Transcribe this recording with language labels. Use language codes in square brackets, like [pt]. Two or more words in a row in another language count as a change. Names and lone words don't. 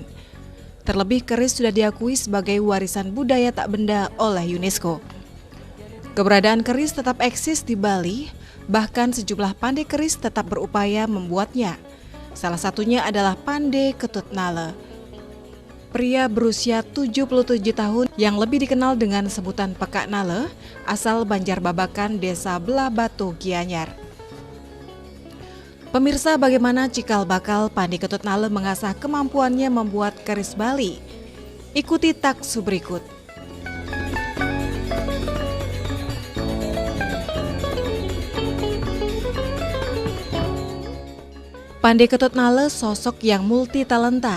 [id] Terlebih keris sudah diakui sebagai warisan budaya tak benda oleh UNESCO. Keberadaan keris tetap eksis di Bali, bahkan sejumlah pandai keris tetap berupaya membuatnya. Salah satunya adalah Pandai Ketut Nale. Pria berusia 77 tahun yang lebih dikenal dengan sebutan Pekak Nale, asal Banjarbabakan, Desa Belah Batu, Gianyar. Pemirsa, bagaimana cikal bakal Pandai Ketut Nale mengasah kemampuannya membuat keris Bali? Ikuti taksu berikut. Pandai Ketut Nale sosok yang multi talenta.